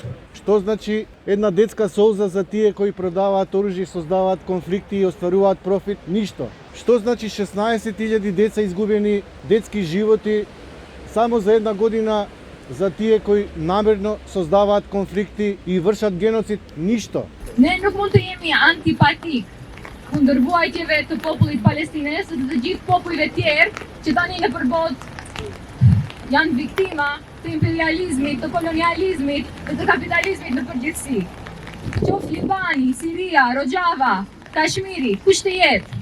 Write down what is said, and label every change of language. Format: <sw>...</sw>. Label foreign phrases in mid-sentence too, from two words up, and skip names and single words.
<mk>Што значи една детска солза за тие кои продаваат оружје, создаваат конфликти и остваруваат профит? Ништо. Што значи 16.000 деца изгубени детски животи само за една година за тие кои намерно создаваат конфликти и вршат геноцид? Ништо.</mk> <sq>Ne nuk mund të jemi antipatik kundër vuajtjeve të popullit palestinez dhe të gjithë popujve tjerë që tani në përbot janë viktima të imperializmit, të kolonializmit dhe të kapitalizmit në përgjithësi. Qoftë Libani, Siria, Rojava, Kashmiri, kush të jetë?</sq>